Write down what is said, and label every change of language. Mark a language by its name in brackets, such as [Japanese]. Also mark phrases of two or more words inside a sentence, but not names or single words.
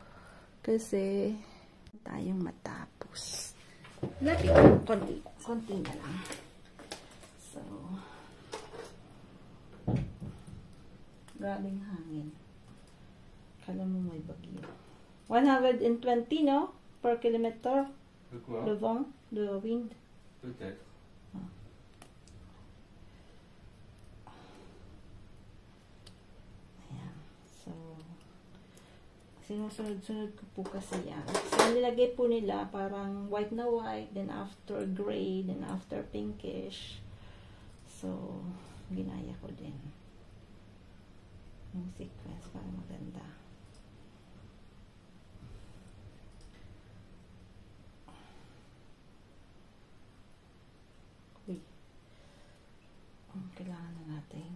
[Filipino] Kasi tayong matapos. Lapit lang, konti na lang. So, grabing hangin. Kala mo may bagyo. 120, no? [English] Per kilometer. [French] Le vent, le wind. Peut-être. [Filipino] Sinusunod-sunod ko po kasi yan. So, nilagay po nila parang white na white, [English] then after gray, then after pinkish. [Filipino] So, ginaya ko din. Yung sequence para maganda. Uy. Kailangan na natin.